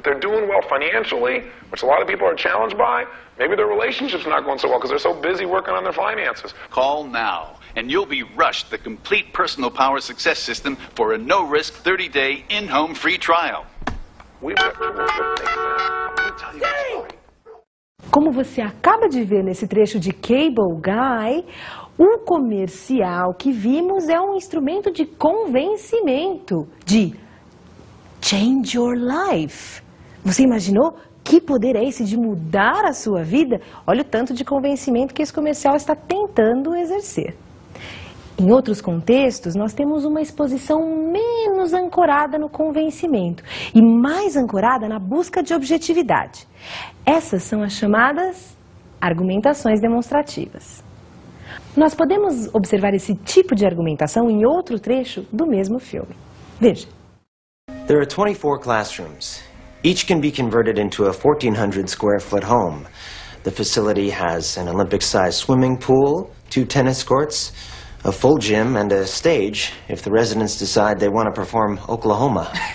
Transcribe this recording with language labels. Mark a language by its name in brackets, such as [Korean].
[English] If they're doing well financially, which a lot of people are challenged by, maybe their relationship's not going so well because they're so busy working on their finances. Call now, and you'll be rushed the complete Personal Power Success System for a no-risk 30-day in-home free trial. We've got tools that take that. Let me tell you a story. [Portuguese] Como você acaba de ver nesse trecho de Cable Guy, o comercial que vimos é um instrumento de convencimento, de [English] change your life. [Portuguese] Você imaginou que poder é esse de mudar a sua vida? Olha o tanto de convencimento que esse comercial está tentando exercer. Em outros contextos, nós temos uma exposição menos ancorada no convencimento e mais ancorada na busca de objetividade. Essas são as chamadas argumentações demonstrativas. Nós podemos observar esse tipo de argumentação em outro trecho do mesmo filme. Veja. [English] There are 24 classrooms. Each can be converted into a 1,400 square foot home. The facility has an Olympic-sized swimming pool, 2 tennis courts, a full gym, and a stage if the residents decide they want to perform Oklahoma.